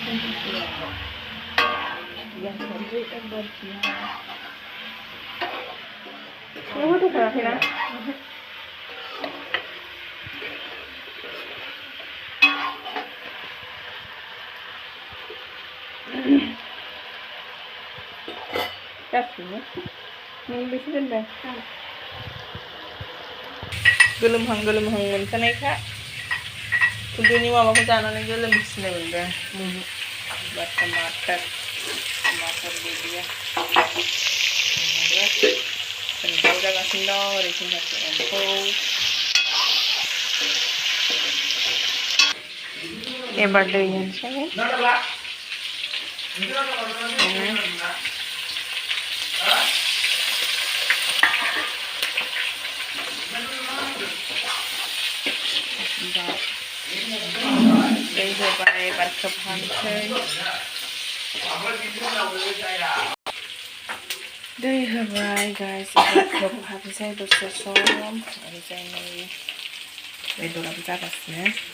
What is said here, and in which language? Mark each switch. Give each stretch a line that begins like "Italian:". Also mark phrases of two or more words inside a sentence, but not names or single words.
Bodo: होथ'खायाखैना गासिबो नों बेसे दोनबाय गोलोमहां मोनखानायखा खुदुनि माबाखौ जानानै गोलोमसिननाय मोनदों
Hindi: टमाटर दे दिया
Bodo: दाउ जागासिनो दं ओरैथिं फारसे एम्फौ एबार दै होनोसै दै होबाय एबार खोबहाबनोसै दै होबाय गाइस एबार खोबहाबनोसै दसे सम ओरैजाय नै बेदराबो जागासिनो